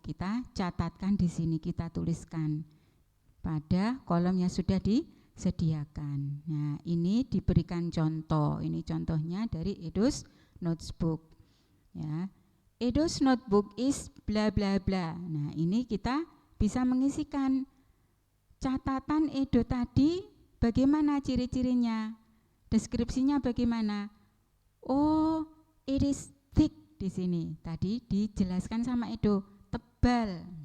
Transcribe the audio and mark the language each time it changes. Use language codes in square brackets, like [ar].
[id] Kita catatkan di sini, kita tuliskan pada kolom yang sudah disediakan. Nah, ini diberikan contoh. Ini contohnya dari Edo's notebook. [en] Ya, Edo's notebook is bla bla bla. [id] Nah, ini kita bisa mengisikan catatan Edo tadi. Bagaimana ciri-cirinya? Deskripsinya bagaimana? Oh, [en] it is thick [id] di sini. Tadi dijelaskan sama Edo, tebal.